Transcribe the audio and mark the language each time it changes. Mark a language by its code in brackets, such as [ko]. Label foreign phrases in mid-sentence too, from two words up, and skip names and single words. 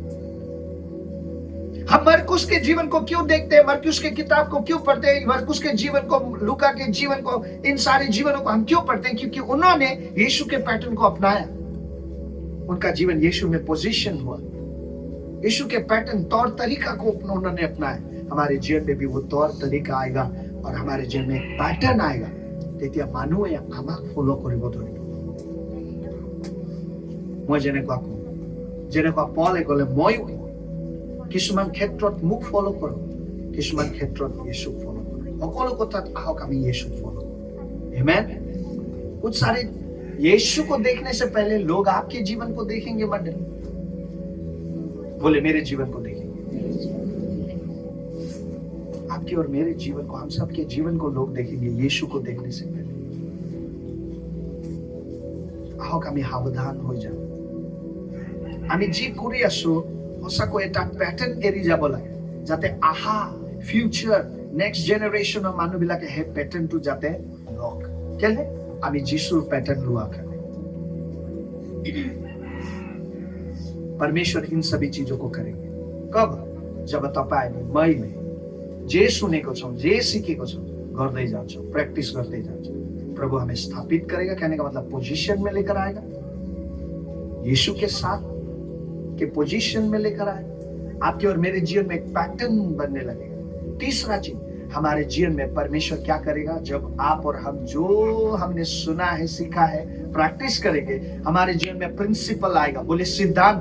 [hi] हम मरकुस के जीवन को क्यों देखते हैं, मरकुस के किताब को क्यों पढ़ते हैं, मरकुस के जीवन को, लूका के जीवन को, इन सारे जीवनों को हम क्यों पढ़ते हैं? क्योंकि उन्होंने यीशु के पैटर्न को अपनाया। उनका जीवन यीशु में पोजीशन हुआ। यीशु के पैटर्न, तौर तरीका को उन्होंने अपनाया। हमारे जीवन में भी वो तौर तरीका आएगा और हमारे जीवन में एक पैटर्न आएगा। [as] তেতিয়া মানুহে আমাক ফলো কৰিব ধৰিব। মই যেনেকুৱা কওঁ, যেনেকুৱা পলে ক'লে ময়ো কিছুমান ক্ষেত্ৰত মোক ফলো কৰোঁ, কিছুমান ক্ষেত্ৰত यीशुক ফলো কৰোঁ। সকলো কথাত আহক আমি यीशुক ফলো কৰোঁ। आमेन। [hi] कुछ सारे यीशु को देखने से पहले लोग आपके जीवन को देखेंगे। मंडली बोले मेरे जीवन को देखेंगे, आपके और मेरे जीवन को, हम सबके जीवन को लोग देखेंगे यीशु को देखने से पहले। [as] আহক আমি সাৱধান হৈ যাওঁ। আমি যি কৰি আছো সঁচাকৈ এটা পেটাৰ্ণ এৰি যাব লাগে, যাতে আহা [en] future next generationৰ [as] মানুহবিলাকে সেই পেটাৰ্ণটো যাতে লওক। কেলে? আমি যিশুৰ পেটাৰ্ণ লোৱা কাৰণে। [hi] परमेश्वर इन सभी चीजों को करेंगे। कब? [ne] जब तपाईं मैले जे सुनेको छौं, जे सिकेको छौं, गर्दै जान्छौं, प्र्याक्टिस गर्दै जान्छौं। [hi] प्रभु हमें स्थापित करेगा। कहने का मतलब पोजीशन में लेकर आएगा, यीशु के साथ के पोजीशन में लेकर आएगा। आपके और मेरे जीवन में एक पैटर्न बनने लगेगा। तीसरा चीज, हमारे जीवन में परमेश्वर क्या करेगा? जब आप और हम जो हमने सुना है, सीखा है, प्रैक्टिस करेंगे, हमारे जीवन में प्रिंसिपल आएगा।